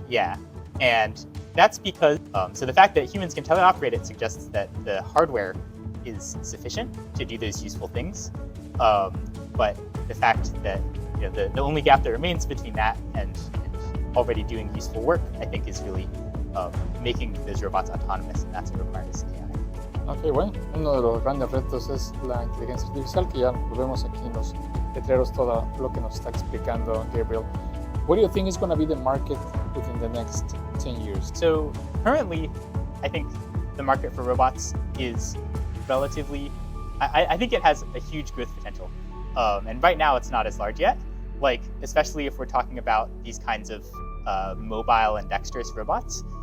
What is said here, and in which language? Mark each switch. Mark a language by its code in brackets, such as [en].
[en] Yeah, and that's because, so the fact that humans can teleoperate it suggests that the hardware is sufficient to do those useful things. But the fact that the only gap that remains between that and already doing useful work, I think, is really making those robots autonomous, and that's what requires AI. [es] Ok, bueno, uno de los grandes retos es la inteligencia artificial, que ya lo vemos aquí en los letreros, todo lo que nos está explicando Gabriel. [en] What do you think is going to be the market within the next 10 years? So currently, I think the market for robots is relatively, I think it has a huge growth potential. And right now it's not as large yet, like especially if we're talking about these kinds of mobile and dexterous robots.